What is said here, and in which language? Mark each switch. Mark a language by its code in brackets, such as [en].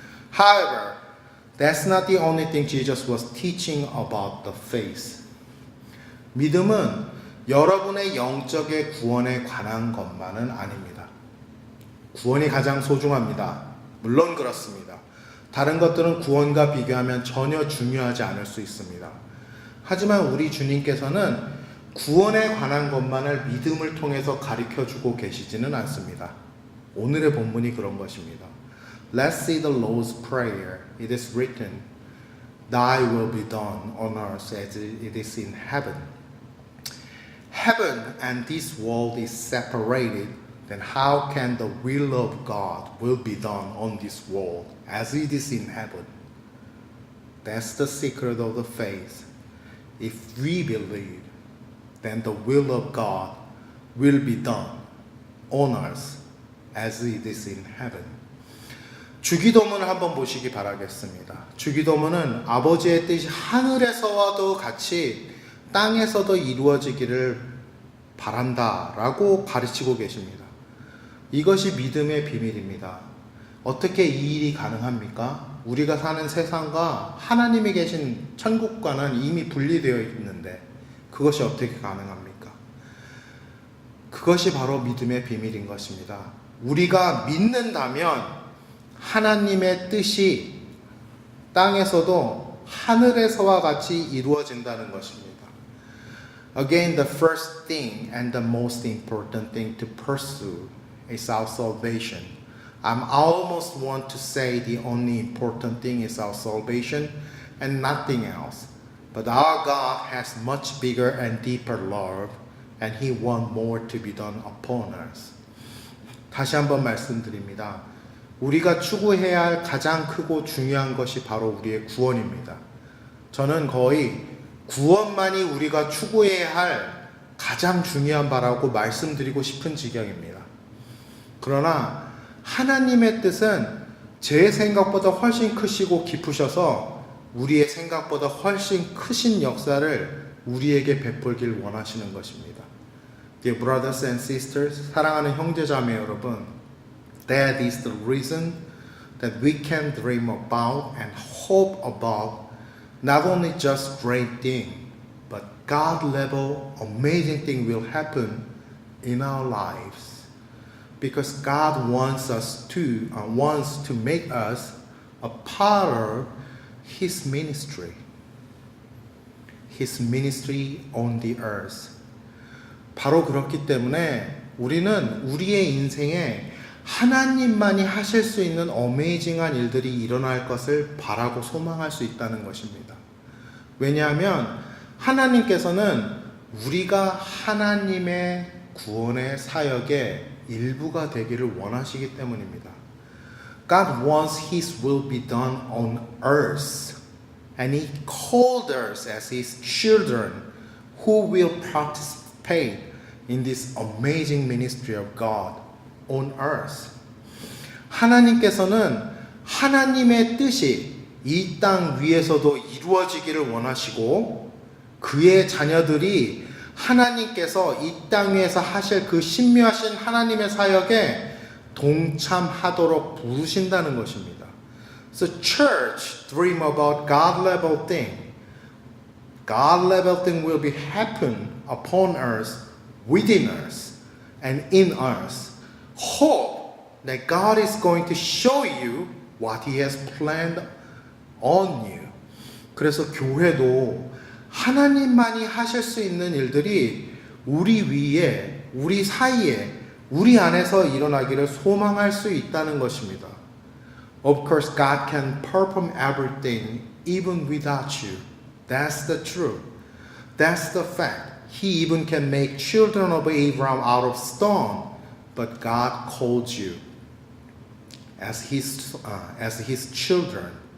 [en] However, that's not the only thing Jesus was teaching about the faith. [ko] 믿음은 여러분의 영적의 구원에 관한 것만은 아닙니다. 구원이 가장 소중합니다. 물론 그렇습니다. 다른 것들은 구원과 비교하면 전혀 중요하지 않을 수 있습니다. 하지만 우리 주님께서는 구원에 관한 것만을 믿음을 통해서 가르쳐주고 계시지는 않습니다. 오늘의 본문이 그런 것입니다. [en] Let's see the Lord's Prayer. It is written, Thy will be done on earth as it is in heaven. Heaven and this world is separated. Then how can the will of God will be done on this world as it is in heaven? That's the secret of the faith. If we believe, then the will of God will be done on earth as it is in heaven. [ko] 주기도문을 한번 보시기 바라겠습니다. 주기도문은 아버지의 뜻이 하늘에서와도 같이 땅에서도 이루어지기를 바란다라고 가르치고 계십니다. 이것이 믿음의 비밀입니다. 어떻게 이 일이 가능합니까? 우리가 사는 세상과 하나님이 계신 천국과는 이미 분리되어 있는데 그것이 어떻게 가능합니까? 그것이 바로 믿음의 비밀인 것입니다. 우리가 믿는다면 하나님의 뜻이 땅에서도 하늘에서와 같이 이루어진다는 것입니다. [en] Again, the first thing and the most important thing to pursue is our salvation. I almost want to say the only important thing is our salvation and nothing else. But our God has much bigger and deeper love and He wants more to be done upon us. [ko] 다시 한번 말씀드립니다. 우리가 추구해야 할 가장 크고 중요한 것이 바로 우리의 구원입니다. 저는 거의 구원만이 우리가 추구해야 할 가장 중요한 바라고 말씀드리고 싶은 지경입니다. 그러나 하나님의 뜻은 제 생각보다 훨씬 크시고 깊으셔서 우리의 생각보다 훨씬 크신 역사를 우리에게 베풀길 원하시는 것입니다. [en] Dear brothers and sisters, [ko] 사랑하는 형제자매 여러분, [en] that is the reason that we can dream about and hope about not only just great thing, but God level amazing thing will happen in our lives. Because God wants to make us a part of His ministry. His ministry on the earth. [ko] 바로 그렇기 때문에 우리는 우리의 인생에 하나님만이 하실 수 있는 어메이징한 일들이 일어날 것을 바라고 소망할 수 있다는 것입니다. 왜냐하면 하나님께서는 우리가 하나님의 구원의 사역의 일부가 되기를 원하시기 때문입니다. [en] God wants His will be done on earth, and He called us as His children who will participate in this amazing ministry of God on earth. [ko] 하나님께서는 하나님의 뜻이 이 땅 위에서도 이루어지기를 원하시고 그의 자녀들이 하나님께서 이 땅 위에서 하실 그 신묘하신 하나님의 사역에 동참하도록 부르신다는 것입니다. [en] So church dream about God level thing. God level thing will be happen upon us, within us, and in us. Hope that God is going to show you what He has planned on you. [ko] 그래서 교회도 하나님만이 하실 수 있는 일들이 우리 위에, 우리 사이에, 우리 안에서 일어나기를 소망할 수 있다는 것입니다. [en] Of course, God can perform everything even without you. That's the truth. That's the fact. He even can make children of Abraham out of stone, but God called you as His children.